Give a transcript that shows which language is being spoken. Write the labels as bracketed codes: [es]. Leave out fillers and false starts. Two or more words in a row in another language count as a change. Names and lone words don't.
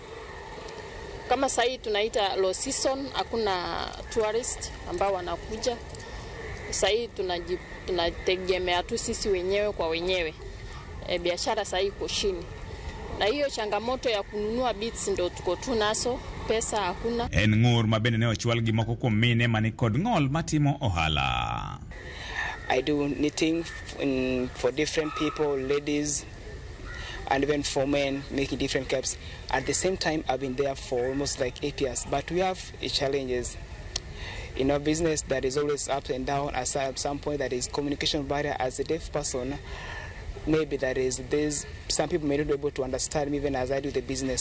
[sw] Kama sahii tunaita [en] low season, [sw] hakuna tourist ambao wanakuja. Sahii tunategemea tu sisi wenyewe kwa wenyewe. Biashara sahii iko chini. Na hiyo changamoto ya kununua bits ndo tuko tu naso, pesa hakuna. [luo] En ngur mabende ne ochwal gi moko kuom mine mani kod ng'ol matimo ohala. [en] I do knitting for different people, ladies, and even for men, making different caps. At the same time, I've been there for almost like 8 years. But we have challenges. In our business, that is always up and down. At some point, that is communication barrier. As a deaf person, maybe there's some people may not be able to understand me even as I do the business.